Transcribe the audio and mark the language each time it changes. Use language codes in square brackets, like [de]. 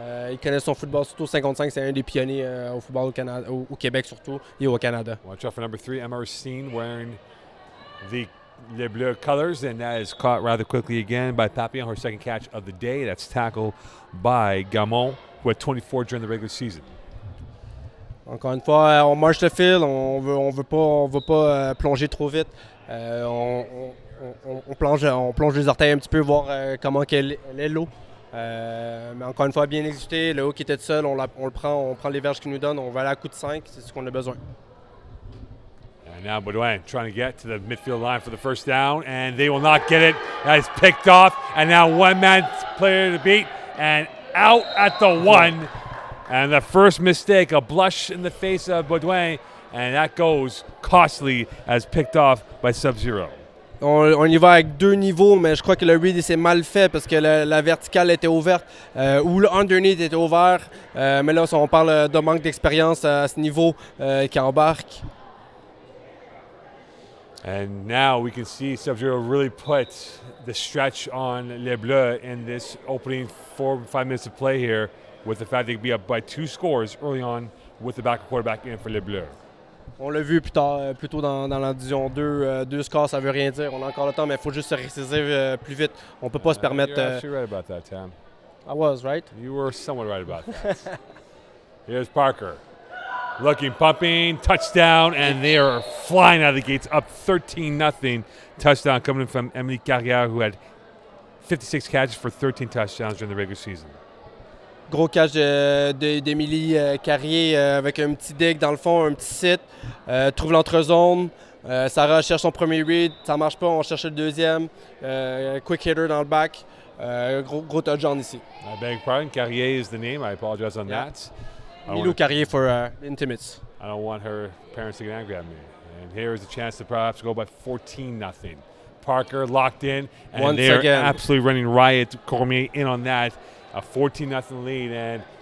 [fr] Il connaît son football, surtout 55, c'est un des pionniers au football au Canada, au Québec surtout, et au Canada. [en] Watch out for number 3, Emma Racine, wearing the Les Bleues colors, and that is caught rather quickly again by Papillon, her second catch of the day. That's tackled by Gamon, who had 24 during the regular season. [fr] Encore une fois, on marche le fil, on veut pas plonger trop vite. On plonge les orteils un petit peu, voir comment qu'elle est l'eau. Mais encore une fois, bien exécuté. Le haut qui était seul, on le prend, on prend les verges qu'il nous donne, on va aller à coup de 5, c'est ce qu'on a besoin. [en] And now Baudouin trying to get to the midfield line for the first down, and they will not get it. That is picked off, and now one-man player to beat, and out at the 1. And the first mistake, a blush in the face of Baudouin, and that goes costly as picked off by Subzero. [fr] On y va avec 2 niveaux, mais je crois que le read s'est mal fait parce que la verticale était ouverte ou le underneath était ouvert. Mais là, on parle de manque d'expérience à ce niveau qui embarque. [en] And now we can see Subzero really put the stretch on Les Bleues in this opening 4 or 5 minutes of play here, with the fact they could be up by 2 scores early on with the backup quarterback in for les Bleues. [fr] On l'a vu plus tôt dans la division 2. 2 scores, ça veut rien dire. On a encore le temps, mais il faut juste se ressaisir plus vite. On ne peut pas se permettre... [en] You're actually right about that, Tam. I was, right? You were somewhat right about that. Here's Parker. Looking, pumping, touchdown, and they are flying out of the gates, up 13-0. Touchdown coming in from Emily Carrière, who had 56 catches for 13 touchdowns during the regular season. [fr] Gros catch d'Émilie Carrier avec un petit dig dans le fond, un petit sit. Trouve l'entre-zone. Sarah cherche son premier read, ça marche pas, on cherche le deuxième. Quick hitter dans le back. Gros touchdown ici. [en] I beg your pardon, Carrier is the name. I apologize on that. Milou Carrier for intimates. I don't want her parents to get angry at me. And here is a chance to perhaps go by 14-0. Parker locked in, and Once they're again. absolutely running riot. Cormier in on that. A 14-0 lead.